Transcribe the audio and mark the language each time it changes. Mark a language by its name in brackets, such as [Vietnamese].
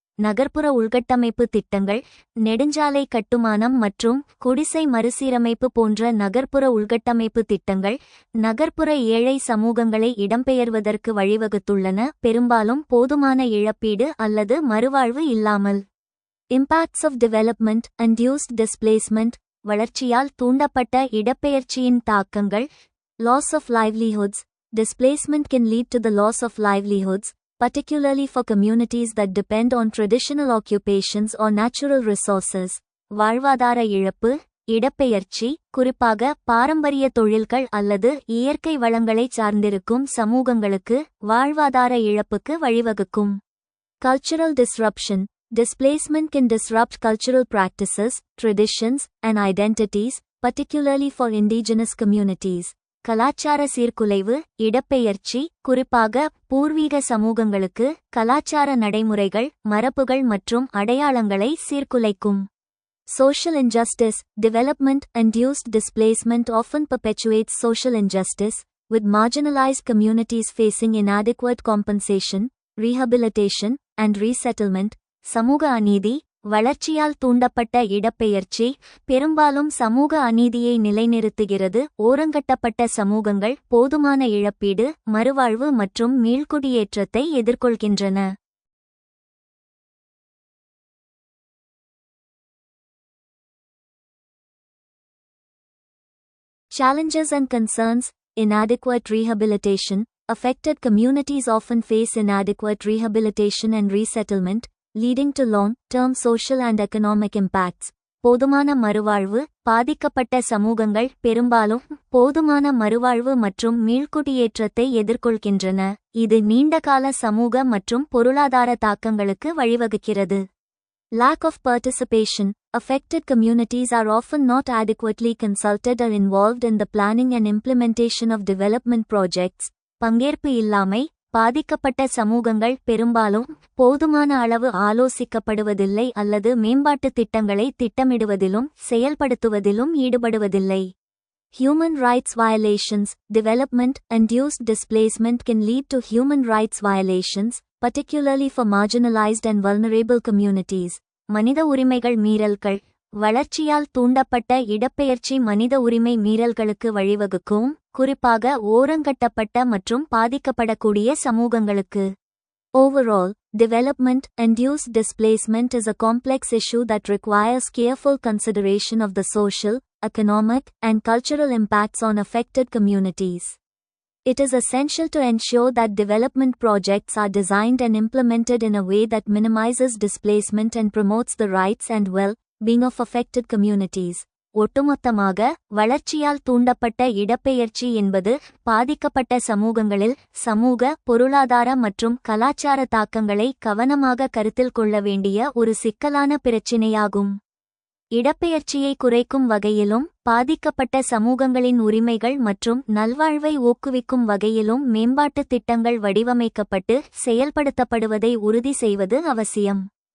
[Tamil] நகர்ப்புற உள்கட்டமைப்பு திட்டங்கள். நெடுஞ்சாலை கட்டுமானம் மற்றும் குடிசை மறுசீரமைப்பு போன்ற நகர்ப்புற உள்கட்டமைப்பு திட்டங்கள் நகர்ப்புற ஏழை சமூகங்களை இடம்பெயர்வதற்கு வழிவகுத்துள்ளன, பெரும்பாலும் போதுமான இழப்பீடு அல்லது மறுவாழ்வு இல்லாமல். [English] Impacts of development-induced displacement. [Tamil] வளர்ச்சியால் தூண்டப்பட்ட இடப்பெயர்ச்சியின் தாக்கங்கள். [English] Loss of livelihoods. Displacement can lead to the loss of livelihoods, particularly for communities that depend on traditional occupations or natural resources. [Tamil] வாழ்வாதார இழப்பு. இடப்பெயர்ச்சி குறிப்பாக பாரம்பரிய தொழில்கள் அல்லது இயற்கை வளங்களை சார்ந்திருக்கும் சமூகங்களுக்கு வாழ்வாதார இழப்புக்கு வழிவகுக்கும். [English] Cultural disruption. Displacement can disrupt cultural practices, traditions, and identities, particularly for indigenous communities. [Tamil] கலாச்சார சீர்குலைவு. இடப்பெயர்ச்சி குறிப்பாக பூர்வீக சமூகங்களுக்கு கலாச்சார நடைமுறைகள், மரபுகள் மற்றும் அடையாளங்களை சீர்குலைக்கும். [English] Social injustice. Development-induced displacement often perpetuates social injustice, with marginalized communities facing inadequate compensation, rehabilitation, and resettlement. [Tamil] சமூக அநீதி. வளர்ச்சியால் தூண்டப்பட்ட இடப்பெயர்ச்சி பெரும்பாலும் சமூக அநீதியை நிலைநிறுத்துகிறது. ஓரங்கட்டப்பட்ட சமூகங்கள் போதுமான இழப்பீடு, மறுவாழ்வு மற்றும் மீள்குடியேற்றத்தை எதிர்கொள்கின்றன. [English] Challenges and concerns. Inadequate rehabilitation. affected communities often face inadequate rehabilitation and resettlement, leading to long-term social and economic impacts. [Tamil] போதுமான மறுவாழ்வு. பாதிக்கப்பட்ட சமூகங்கள் பெரும்பாலும் போதுமான மறுவாழ்வு மற்றும் மீள்குடியேற்றத்தை எதிர்கொள்கின்றன, இது நீண்டகால சமூக மற்றும் பொருளாதார தாக்கங்களுக்கு வழிவகுக்கிறது. [English] Lack of participation. Affected communities are often not adequately consulted or involved in the planning and implementation of development projects. [Tamil] பங்கேற்பு இல்லாமை. பாதிக்கப்பட்ட சமூகங்கள் பெரும்பாலும் போதுமான அளவு ஆலோசிக்கப்படுவதில்லை அல்லது மேம்பாட்டுத் திட்டங்களை திட்டமிடுவதிலும் செயல்படுத்துவதிலும் ஈடுபடுவதில்லை. [English] Human rights violations. Development-induced displacement can lead to human rights violations, particularly for marginalized and vulnerable communities. [Tamil] மனித உரிமைகள் மீறல்கள். வளர்ச்சியால் தூண்டப்பட்ட இடப்பெயர்ச்சி மனித உரிமை மீறல்களுக்கு வழிவகுக்கும், குறிப்பாக ஓரங்கட்டப்பட்ட மற்றும் பாதிக்கப்படக்கூடிய சமூகங்களுக்கு. [English] Overall, development-induced displacement is a complex issue that requires careful consideration of the social, economic, and cultural impacts on affected communities. It is essential to ensure that development projects are designed and implemented in a way that minimizes displacement and promotes the rights and well-being of affected communities. [Tamil] ஒட்டுமொத்தமாக, வளர்ச்சியால் தூண்டப்பட்ட இடப்பெயர்ச்சி என்பது பாதிக்கப்பட்ட சமூகங்களில் சமூக, பொருளாதார மற்றும் கலாச்சார தாக்கங்களை கவனமாக கருத்தில் கொள்ள வேண்டிய ஒரு சிக்கலான பிரச்சினையாகும். இடப்பெயர்ச்சியை குறைக்கும் வகையிலும் பாதிக்கப்பட்ட சமூகங்களின் உரிமைகள் மற்றும் நல்வாழ்வை ஊக்குவிக்கும் வகையிலும் மேம்பாட்டுத் திட்டங்கள் வடிவமைக்கப்பட்டு செயல்படுத்தப்படுவதை உறுதி செய்வது அவசியம்.